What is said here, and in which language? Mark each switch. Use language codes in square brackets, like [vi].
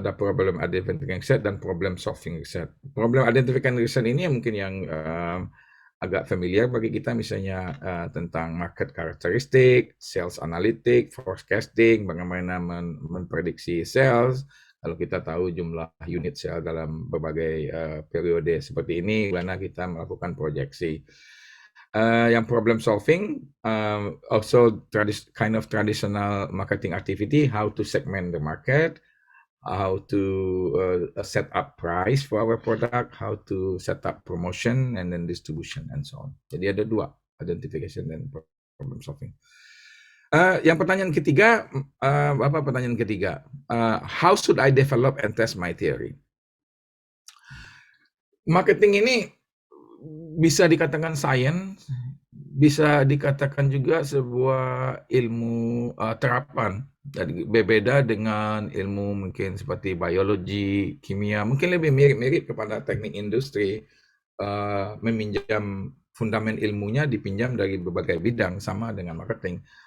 [id] Ada problem identification research dan problem solving research. Problem identification research ini mungkin yang agak familiar bagi kita, misalnya tentang market karakteristik, sales analytic, forecasting, bagaimana memprediksi sales. Kalau kita tahu jumlah unit sales dalam berbagai periode seperti ini, bagaimana kita melakukan proyeksi. Yang problem solving, [en] also kind of traditional marketing activity, how to segment the market, how to set up price for our product, how to set up promotion and then distribution and so on. [id] Jadi ada dua, identification dan problem solving. Yang pertanyaan ketiga, apa pertanyaan ketiga? [en] How should I develop and test my theory? [id] Marketing ini bisa dikatakan science, bisa dikatakan juga sebuah ilmu terapan. Dan berbeda dengan ilmu mungkin seperti biologi, kimia, mungkin lebih mirip-mirip kepada teknik industri, meminjam fundament ilmunya dipinjam dari berbagai bidang, sama dengan marketing.